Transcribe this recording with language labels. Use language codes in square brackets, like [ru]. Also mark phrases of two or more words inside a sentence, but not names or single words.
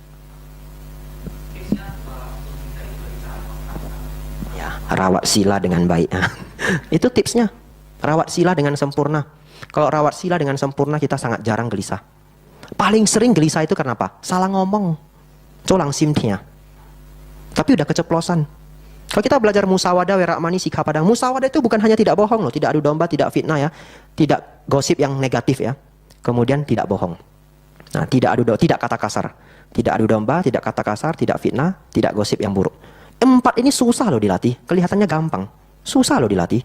[id] Ya, rawat sila dengan baik. Itu tipsnya. Rawat sila dengan sempurna. Kalau rawat sila dengan sempurna, kita sangat jarang gelisah. Paling sering gelisah itu karena apa? Salah ngomong. Colang simtia. Tapi udah keceplosan. Kalau kita belajar [pi] musawada, werakmani, sikhapadang, [id] musawada itu bukan hanya tidak bohong loh, tidak adu domba, tidak fitnah ya, tidak gosip yang negatif ya, kemudian tidak bohong. Nah, tidak adu domba, tidak kata kasar, tidak adu domba, tidak kata kasar, tidak fitnah, tidak gosip yang buruk. 4 ini susah loh dilatih, kelihatannya gampang, susah loh dilatih.